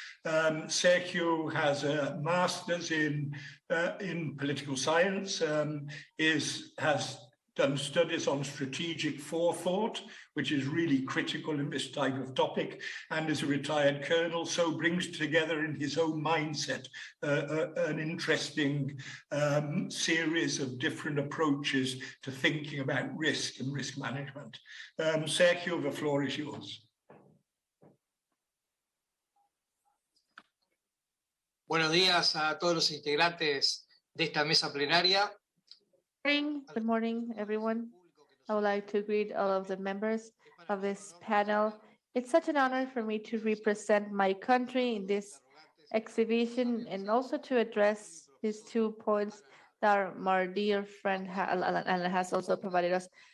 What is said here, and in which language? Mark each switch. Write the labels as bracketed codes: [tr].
[en] Sergio has a master's in political science, has done studies on strategic forethought, which is really critical in this type of topic, and is a retired colonel, so brings together in his own mindset an interesting series of different approaches to thinking about risk and risk management. Sergio, the floor is yours. [es] Buenos días a todos los integrantes de esta mesa plenaria. [en] Good morning, everyone. I would like to greet all of the members of this panel. It's such an honor for me to represent my country in this exhibition and also to address these 2 points that our dear friend Alan has also provided us.